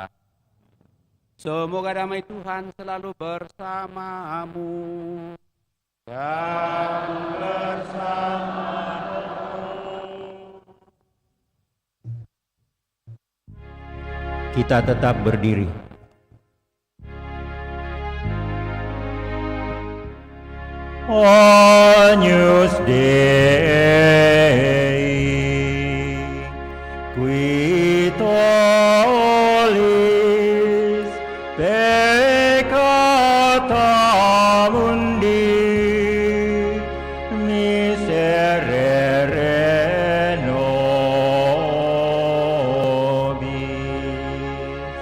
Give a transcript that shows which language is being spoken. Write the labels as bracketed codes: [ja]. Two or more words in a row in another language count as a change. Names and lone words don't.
[id] Semoga damai Tuhan selalu bersamamu dan bersama. Kita tetap berdiri. [la] Agnus Dei, qui tollis peccata mundi, miserere nobis.